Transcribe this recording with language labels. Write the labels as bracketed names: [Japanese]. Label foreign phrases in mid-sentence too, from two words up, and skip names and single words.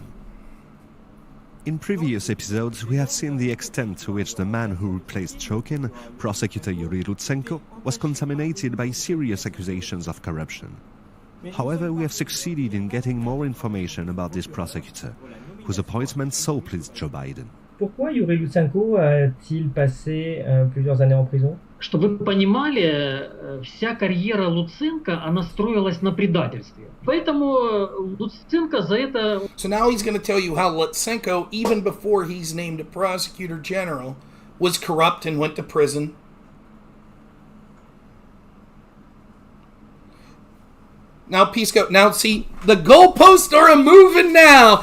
[English] In previous episodes, we have seen the extent to which the man who replaced Shokin, Prosecutor Yuri Lutsenko, was contaminated by serious accusations of corruption. However, we have succeeded in getting more information about this prosecutor, whose appointment so pleased Joe Biden. [French] Pourquoi Yuri Lutsenko a-t-il passé plusieurs années en prison? [Russian] Чтобы вы понимали, вся карьера Луценко, она строилась на предательстве. Поэтому Луценко за это... [English] So now he's going to tell you how Lutsenko, even before he's named a prosecutor general, was corrupt and went to prison. Now, Pisco, now see, the goalposts are a-moving now.